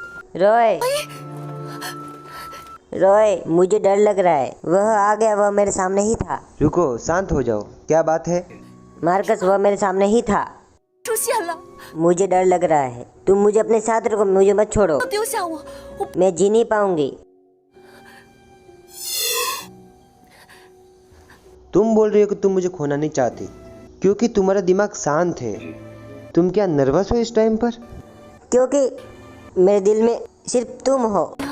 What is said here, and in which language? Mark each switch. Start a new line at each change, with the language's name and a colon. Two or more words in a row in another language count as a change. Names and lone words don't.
Hindi: रॉय, रॉय, मुझे डर लग रहा है। वह आ गया, वह मेरे सामने ही था। रुको, शांत हो जाओ। क्या बात है? मार्कस, वह मेरे सामने ही था।
Chinese: 出现了，
Hindi: मुझे डर लग रहा है। तुम मुझे अपने साथ रखो, मुझे मत छोड़ो।
Chinese: 丢下我，我
Hindi: मैं जी नहीं पाऊंगी। तुम बोल रही हो कि तुम मुझे खोना नहीं चाहती क्योंकि तुम्हारा दिमाग शांत है। तुम क्या नर्वस हो इस टाइम पर? क्योंकि मेरे दिल में सिर्फ तुम हो।